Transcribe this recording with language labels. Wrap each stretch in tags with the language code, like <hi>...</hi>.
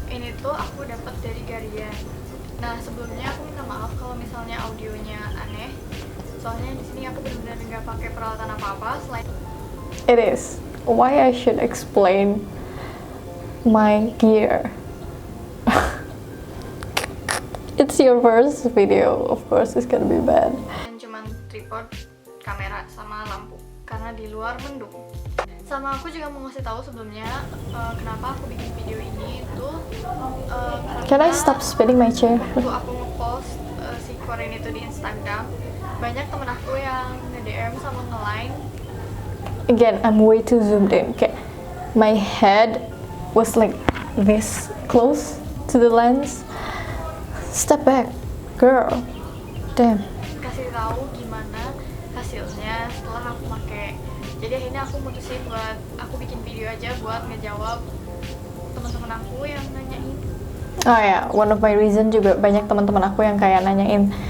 <id>Ini tuh aku dapat dari Garian. Nah sebelumnya aku minta maaf kalau misalnya audionya aneh, soalnya di sini aku benar-benar nggak pakai peralatan apa-apa selain.</id> <en>It is. Why I should explain my gear? It's your first video, of course it's gonna be bad.</en> <id>Cuman tripod, kamera, sama lampu, karena di luar mendung. Sama aku juga mau ngasih tahu sebelumnya kenapa aku bikin video ini itu</id> <en>Can I stop spinning my chair?</en> <id>waktu aku ngepost si Korean itu di Instagram, banyak temen aku yang nge-DM sama nge-line.</id> <en>Again, I'm way too zoomed in. Okay, my head was like this close to the lens. Step back, girl. Damn.</en> <id>Kasih tahu gimana hasilnya setelah aku pakai. Jadi akhirnya aku mutusin buat aku bikin video aja buat ngejawab teman-teman aku yang nanyain. Oh ya,</id> <en>one of my reason</en> <id>juga banyak teman-teman aku yang kayak nanyain</id>